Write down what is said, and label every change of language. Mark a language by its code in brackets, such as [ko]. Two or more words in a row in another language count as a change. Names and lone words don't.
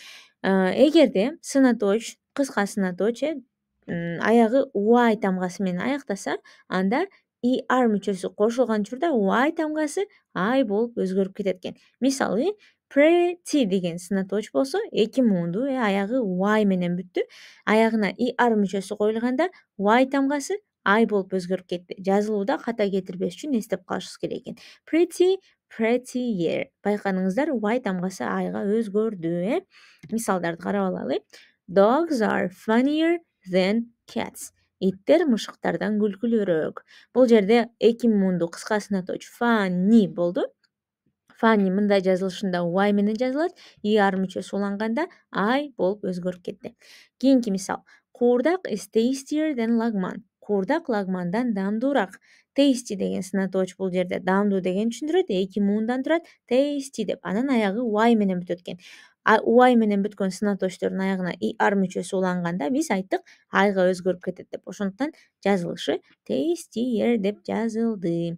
[ky] Эгерде сынатооч, кыска сынатооч аягы y тамгасы менен аяктаса, анда er мүчөсү кошулган учурда y тамгасы I болуп өзгөрүп кетет экен. Мисалы, pretty деген сынатооч болсо, эки муунду аягы y менен бүттү. Аягына er мүчөсү коюлганда y тамгасы I болуп өзгөрүп кетти. Жазылууда ката кетирбеш үчүн эстеп калышыбыз керек экен. [en] Pretty, prettier. [ky] Байкадыңыздар, y тамгасы Iга өзгөрдү. Мисалдарды карап алалы. [en] Dogs are funnier than cats. [ky] Иттер мышыктардан күлкүлүүрөөк. Бул жерде эки муунду кыска сынатооч funny болду. Funny мындай жазылышында y менен жазылат, er мүчөсү уланганда I болуп өзгөрүп кетти. Кийинки мисал. Куурдак [en] is tastier than [ky] лагман. Куурдак лагмандан даамдуураак. Tasty деген сынатооч бул жерде даамдуу деген түшүндүрөт, эки муундан турат, tasty деп. Анан аягы y менен бүтөт экен. Y менен бүткөн сынаточтордун аягына er мүчөсү уланганда биз айттык Iга өзгөрүп кетет деп. Ошондуктан жазылышы tastier деп жазылды.